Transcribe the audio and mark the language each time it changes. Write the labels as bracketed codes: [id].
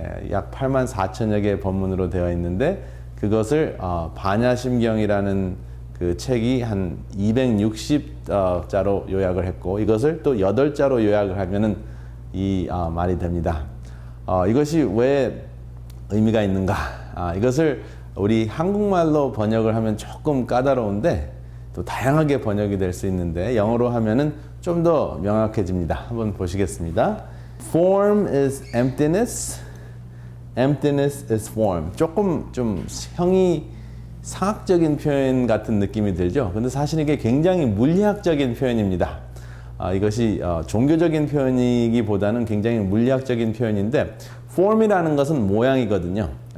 [ko] 약 84,000여 개의 법문으로 되어 있는데 그것을 반야심경이라는 그 책이 한 260자로 요약을 했고 이것을 또 8자로 요약을 하면은 이 말이 됩니다. 이것이 왜 의미가 있는가? 이것을 우리 한국말로 번역을 하면 조금 까다로운데 또 다양하게 번역이 될 수 있는데 영어로 하면은 좀 더 명확해집니다. 한번 보시겠습니다. [en] Form is emptiness, emptiness is form. [ko] 조금 좀 형이 상학적인 표현 같은 느낌이 들죠. 근데 사실 이게 굉장히 물리학적인 표현입니다. 이것이 종교적인 표현이기보다는 굉장히 물리학적인 표현인데 form이라는 것은 모양이거든요.